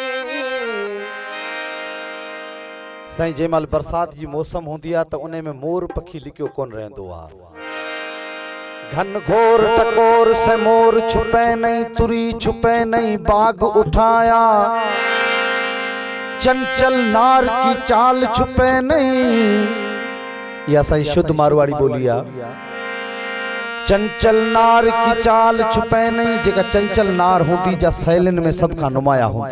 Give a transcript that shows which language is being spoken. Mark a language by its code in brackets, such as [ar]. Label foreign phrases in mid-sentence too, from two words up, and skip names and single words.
[sd] साईं जंहिंमहिल बरसात जी मौसम हूंदी आहे त उन में मोर पखी लिकियो कोन रहंदो आहे। [raj] घन घोर टकोर से मोर छुपे नहीं, तुरी छुपे नहीं बाग उठाया। चंचल नार की चाल छुपे नहीं। [sd] यह असांजी शुद्ध मारवाड़ी बोली आहे। [raj] चंचल नार की चाल छुपे नहीं, [sd] जेका चंचल नार होती जा सैलन में सब का नुमाया होती।